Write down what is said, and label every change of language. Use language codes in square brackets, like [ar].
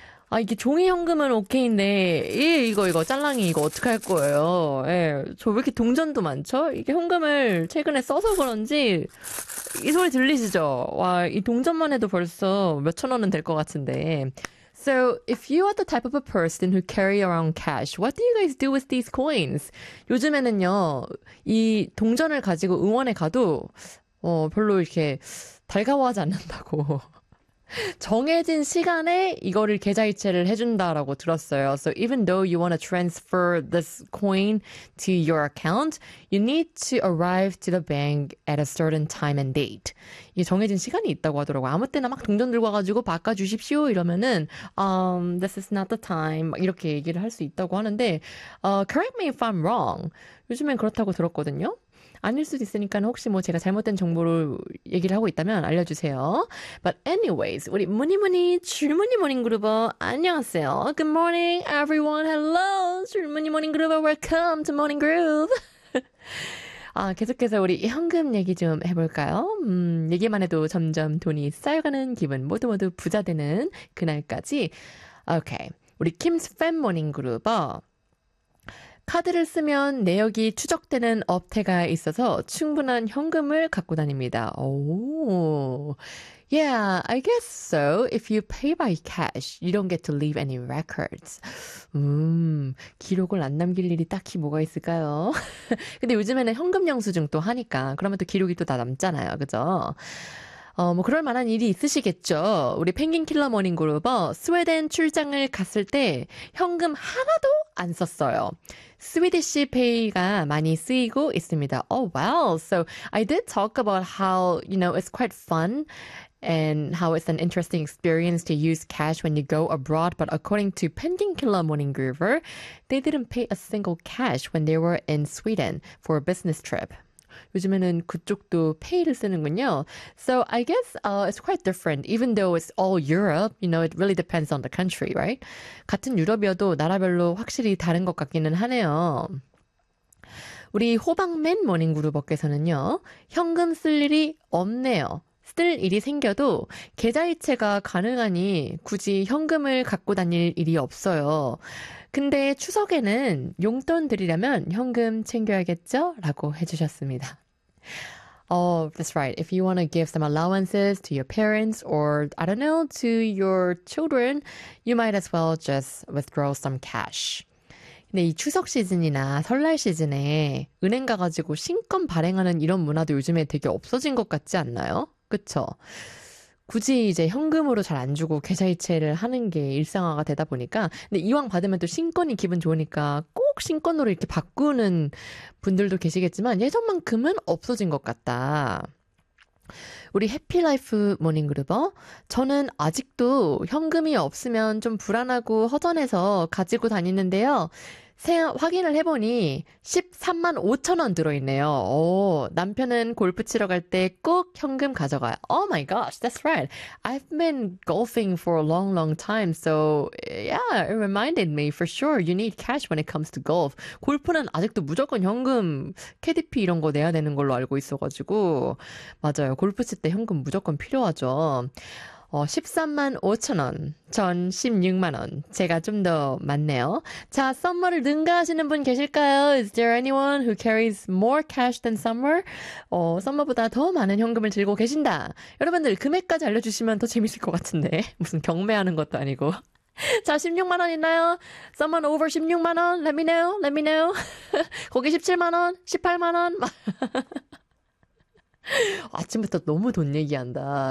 [ko] 아, 이게 종이 현금은 오케이인데, 이거, 짤랑이, 이거 어떡할 거예요? 예, 저왜 이렇게 동전도 많죠? 이게 현금을 최근에 써서 그런지, 이 소리 들리시죠? 와, 이 동전만 해도 벌써 몇천 원은 될것 같은데. [en] So, if you are the type of a person who carry around cash, what do you guys do with these coins? [ko] 요즘에는요, 이 동전을 가지고 응원에 가도, 별로 이렇게 달가워하지 않는다고. 정해진 시간에 이거를 계좌이체를 해준다라고 들었어요. [en] So even though you want to transfer this coin to your account, you need to arrive to the bank at a certain time and date. [ko] 이게 정해진 시간이 있다고 하더라고요. 아무 때나 막 동전 들고 와가지고 바꿔주십시오 이러면은 [en] this is not the time [ko] 이렇게 얘기를 할수 있다고 하는데 [en] correct me if I'm wrong. [ko] 요즘엔 그렇다고 들었거든요. 아닐 수도 있으니까 혹시 뭐 제가 잘못된 정보를 얘기를 하고 있다면 알려주세요. [en] But anyways, [ko] 우리 무늬무늬 줄무늬모닝 그룹어 안녕하세요. [en] Good morning, everyone. Hello, 줄무늬모닝 그룹어. Welcome to morning groove. [ko] 아, 계속해서 우리 현금 얘기 좀 해볼까요? 얘기만 해도 점점 돈이 쌓여가는 기분, 모두 모두 부자 되는 그날까지. Okay, 우리 Kim's fan 모닝 그룹어. 카드를 쓰면 내역이 추적되는 업태가 있어서 충분한 현금을 갖고 다닙니다. [en] 오. Yeah, I guess so. If you pay by cash, you don't get to leave any records. [ko] 기록을 안 남길 일이 딱히 뭐가 있을까요? 근데 요즘에는 현금 영수증 또 하니까 그러면 또 기록이 또다 남잖아요. 그죠? 뭐 그럴 만한 일이 있으시겠죠? 우리 펭귄 킬러 모닝 그룹어 스웨덴 출장을 갔을 때 현금 하나도 안 썼어요. 스위디시 페이가 많이 쓰이고 있습니다. [en] Oh, wow. So I did talk about how, you know, it's quite fun and how it's an interesting experience to use cash when you go abroad. But according to Penguin Killer Morning Groover, they didn't pay a single cash when they were in Sweden for a business trip. [ko] 요즘에는 그쪽도 페이를 쓰는군요. [en] So I guess it's quite different, even though it's all Europe. You know, it really depends on the country, right? [ko] 같은 유럽이어도 나라별로 확실히 다른 것 같기는 하네요. 우리 호박맨 모닝그룹업께서는요, 현금 쓸 일이 없네요. 쓸 일이 생겨도 계좌이체가 가능하니 굳이 현금을 갖고 다닐 일이 없어요. 근데 추석에는 용돈 드리려면 현금 챙겨야겠죠? 라고 해주셨습니다. [en] Oh, that's right. If you want to give some allowances to your parents or, I don't know, to your children, you might as well just withdraw some cash. [ko] 근데 이 추석 시즌이나 설날 시즌에 은행 가가지고 신권 발행하는 이런 문화도 요즘에 되게 없어진 것 같지 않나요? 그쵸? 굳이 이제 현금으로 잘안 주고 계좌이체를 하는 게 일상화가 되다 보니까, 근데 이왕 받으면 또 신권이 기분 좋으니까 꼭 신권으로 이렇게 바꾸는 분들도 계시겠지만 예전만큼은 없어진 것 같다. 우리 해피라이프 모닝그룹어, 저는 아직도 현금이 없으면 좀 불안하고 허전해서 가지고 다니는데요. 확인을 해보니 13만 5천 원 들어있네요. 오, 남편은 골프 치러 갈때꼭 현금 가져가요. [en] Oh my gosh, that's right. I've been golfing for a long, long time. So yeah, it reminded me for sure you need cash when it comes to golf. [ko] 골프는 아직도 무조건 현금, 캐디피 이런 거 내야 되는 걸로 알고 있어가지고. 맞아요. 골프 칠때 현금 무조건 필요하죠. 13만 5천 원, 전 16만 원. 제가 좀더 많네요. 자, 썸머를 능가하시는 분 계실까요? [en] Is there anyone who carries more cash than summer? [ko] 썸머보다 더 많은 현금을 들고 계신다. 여러분들, 금액까지 알려주시면 더 재밌을 것 같은데. 무슨 경매하는 것도 아니고. 자, 16만 원 있나요? [en] Someone over [ko] 16만 원? [en] Let me know, let me know. [ko] 거기 17만 원? 18만 원? 아침부터 너무 돈 얘기한다.